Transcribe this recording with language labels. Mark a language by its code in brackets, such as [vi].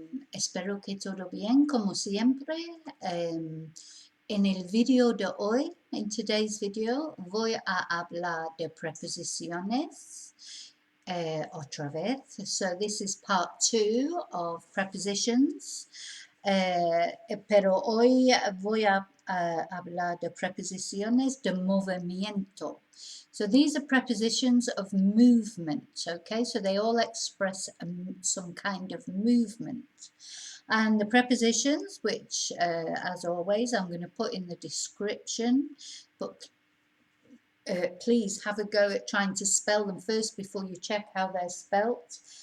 [es] Espero que todo bien como siempre. En el video de hoy, [en] in today's video, [es] voy a hablar de preposiciones otra vez. [en] So this is part 2 of prepositions. [es] Pero hoy voy a hablar de preposiciones de movimiento. [en] So these are prepositions of movement, okay? So they all express some kind of movement. And the prepositions, which, as always, I'm going to put in the description, but please have a go at trying to spell them first before you check how they're spelt.